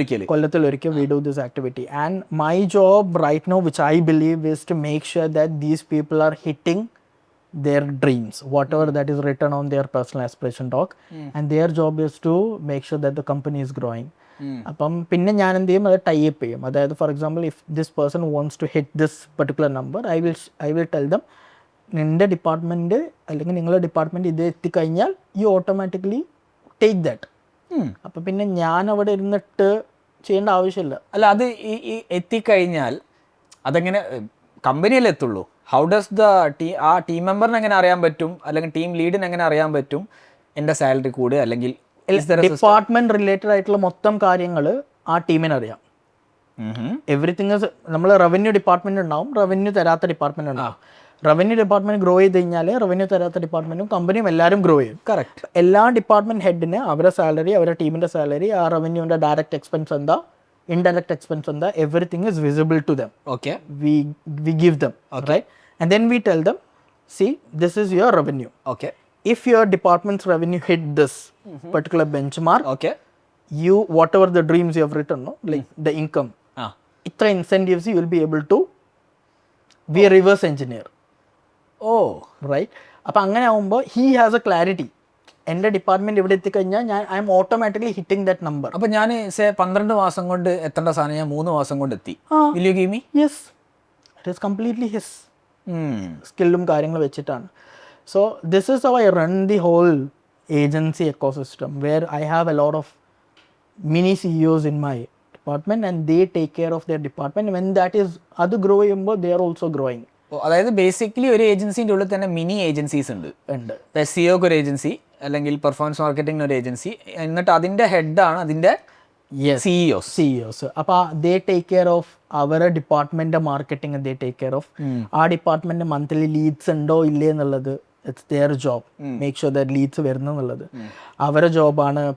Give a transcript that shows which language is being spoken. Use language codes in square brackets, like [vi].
[ml] കൊല്ലത്തിലൊരിക്കൽ [en] we do this activity, and my job right now, which I believe, is to make sure that these people are hitting their dreams, whatever that is written on their personal aspiration doc, and their job is to make sure that the company is growing. [ml] അപ്പം പിന്നെ ഞാൻ എന്ത് ചെയ്യും, അത് tie up ചെയ്യും. അതായത് [en] for example, if this person wants to hit this particular number, I will tell them, [ml] നിൻ്റെ department അല്ലെങ്കിൽ നിങ്ങളുടെ ഡിപ്പാർട്ട്മെൻറ്റ് ഇത് എത്തിക്കഴിഞ്ഞാൽ [en] You automatically take that. [ml] അപ്പൊ പിന്നെ ഞാൻ അവിടെ ഇരുന്നിട്ട് ചെയ്യേണ്ട ആവശ്യമില്ല. അല്ല, അത് ഈ എത്തിക്കഴിഞ്ഞാൽ അതെങ്ങനെ കമ്പനിയല്ലേ എത്തുള്ളൂ? [en] how does the [ml] ആ ടീം മെമ്പറിന് എങ്ങനെ അറിയാൻ പറ്റും, അല്ലെങ്കിൽ ടീം ലീഡിന് എങ്ങനെ അറിയാൻ പറ്റും എൻ്റെ സാലറി കൂടെ, അല്ലെങ്കിൽ ഡിപ്പാർട്ട്മെന്റ് റിലേറ്റഡ് ആയിട്ടുള്ള മൊത്തം കാര്യങ്ങൾ ആ ടീമിന് അറിയാം. എവറിത്തിങ് നമ്മൾ റവന്യൂ ഡിപ്പാർട്ട്മെന്റ് ഉണ്ടാവും, റവന്യൂ തരാത്ത ഡിപ്പാർട്ട്മെന്റ് ഉണ്ടാവും. റവന്യൂ ഡിപ്പാർട്ട്മെന്റ് ഗ്രോ ചെയ്ത് കഴിഞ്ഞാൽ റവന്യൂ തരാത്ത ഡിപ്പാർട്ട്മെന്റും കമ്പനിയും എല്ലാവരും ഗ്രോ ചെയ്യും. കറക്റ്റ്. എല്ലാ ഡിപ്പാർട്ട്മെന്റ് ഹെഡിന് അവരുടെ സാലറി, അവരുടെ ടീമിന്റെ സാലറി, ആ റവന്യൂവിന്റെ ഡയറക്റ്റ് എക്സ്പെൻസ് എന്താ, [en] indirect expense on the everything is visible to them. Okay. We give them. Okay. Right, and then we tell them, see, this is your revenue. Okay. If your department's revenue hit this particular benchmark, okay, you, whatever the dreams you have written, no, like the income, itra incentives you will be able to be a reverse engineer. Oh, right. [ml] അപ്പോൾ അങ്ങനെ ആകുമ്പോൾ [en] he has a clarity. [ml] എൻ്റെ department ഇവിടെ എത്തിക്കഴിഞ്ഞാൽ ഞാൻ [en] I'm automatically hitting that number. [ml] അപ്പോൾ ഞാൻ 12 മാസം കൊണ്ട് എത്തേണ്ട സാധനം ഞാൻ 3 മാസം കൊണ്ട് എത്തി. [en] Will you give me? Yes, it is completely his [ml] സ്കില്ലും കാര്യങ്ങൾ വെച്ചിട്ടാണ്. [en] So this is how I run the whole agency ecosystem, where I have a lot of mini CEOs in my department and they take care of their department. When that is [ml] അത് grow ചെയ്യുമ്പോൾ [en] they are also growing. [ml] അതായത് basically ഒരു ഏജൻസിൻ്റെ ഉള്ളിൽ തന്നെ mini agencies ഉണ്ട്. സിഒക്ക് ഒരു agency, അല്ലെങ്കിൽ performance marketing ഒരു ഏജൻസി, എന്നിട്ട് അതിൻ്റെ ഹെഡാണ് അതിൻ്റെ [en] CEOs. [ml] അപ്പോൾ [en] they take care of [ml] അവരെ department marketing, they take care of ആ ഡിപ്പാർട്ട്മെന്റ് മന്ത്ലി ലീഡ്സ് ഉണ്ടോ ഇല്ലേ എന്നുള്ളത്, [en] it's their job, make sure that [ml] leads വരുന്നു എന്നുള്ളത് അവരെ ജോബാണ്.